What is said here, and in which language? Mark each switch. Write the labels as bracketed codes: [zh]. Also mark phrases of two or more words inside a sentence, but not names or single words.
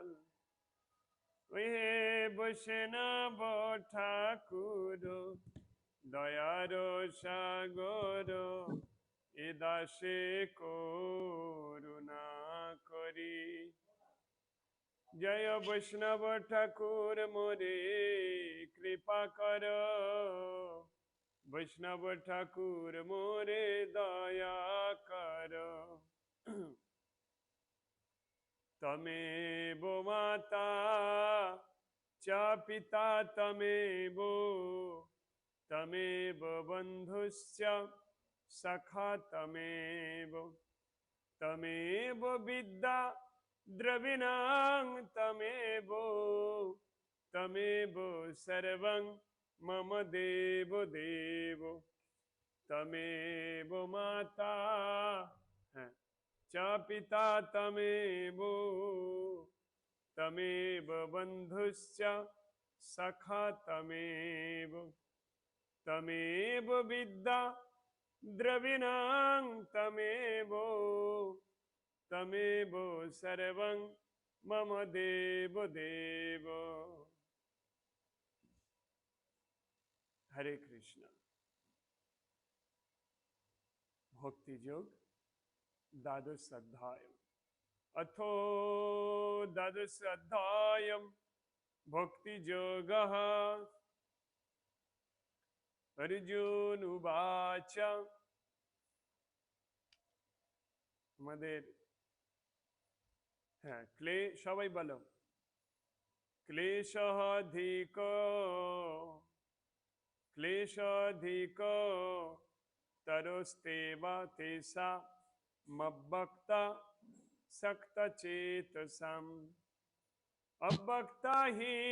[bn] হে বৈষ্ণব ঠাকুর দয়ার সাগর, এ দাসে করুণা করি। জয় বৈষ্ণব ঠাকুর মোরে কৃপা কর, বৈষ্ণব ঠাকুর মোরে দয়া কর। [sa] তমেব মাতা চ পিতা তমেব, তমেব বন্ধুশ্চ সখা তমেব, তমেব বিদ্যা দ্রবিণাং তমেব, তমেব সর্বং মম দেব দেব। তমেব মাতা হ্যাঁ চ পিতা তমেব, তমেব বন্ধুশ্চ সখা তমেব, তমেব বিদ্যা দ্রবিণাং তমেব, তমেব সর্বং মম দেব দেব। [bn] হরে কৃষ্ণ। ভক্তিযোগ দ্বাদশ অধ্যায়। [sa] अथो द्वादश अध्यायम् भक्तियोगः। अर्जुन उवाच। [bn] আমাদের হ্যাঁ সবাই বলো [sa] ক্লেশাধিক তরস্তেবা তেষা মব্বক্তা সক্ত চেতসাম, অব্বক্তা হি